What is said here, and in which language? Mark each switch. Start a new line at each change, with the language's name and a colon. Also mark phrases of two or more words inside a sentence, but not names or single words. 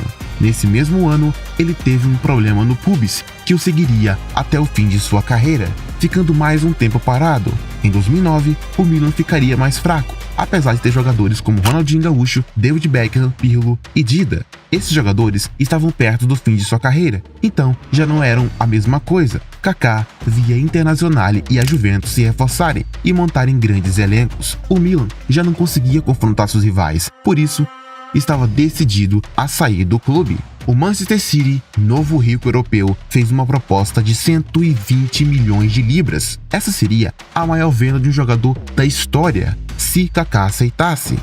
Portuguese: Nesse mesmo ano, ele teve um problema no pubis que o seguiria até o fim de sua carreira, ficando mais um tempo parado. Em 2009, o Milan ficaria mais fraco, apesar de ter jogadores como Ronaldinho Gaúcho, David Beckham, Pirlo e Dida. Esses jogadores estavam perto do fim de sua carreira, então já não eram a mesma coisa. Kaká via a Internazionale e a Juventus se reforçarem e montarem grandes elencos. O Milan já não conseguia confrontar seus rivais, por isso estava decidido a sair do clube. O Manchester City, novo rico europeu, fez uma proposta de 120 milhões de libras. Essa seria a maior venda de um jogador da história, se Kaká aceitasse.